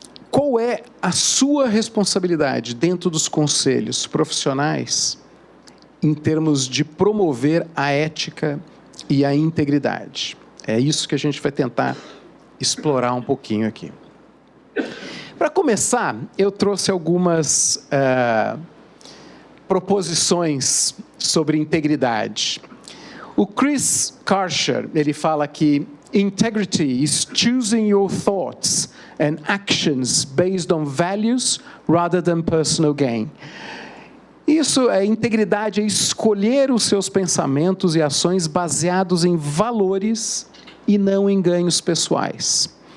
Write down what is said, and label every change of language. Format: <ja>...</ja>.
<pt>Qual é a sua responsabilidade dentro dos conselhos profissionais em termos de promover a ética e a integridade? É isso que a gente vai tentar explorar um pouquinho aqui. Para começar, eu trouxe algumas proposições sobre integridade.</pt> <en>O Chris Karcher,</en> <pt>ele fala que</pt> <en>integrity is choosing your thoughts and actions based on values rather than personal gain.</en> <pt>Isso é integridade, é escolher os seus pensamentos e ações baseados em valores e não em ganhos pessoais.</pt>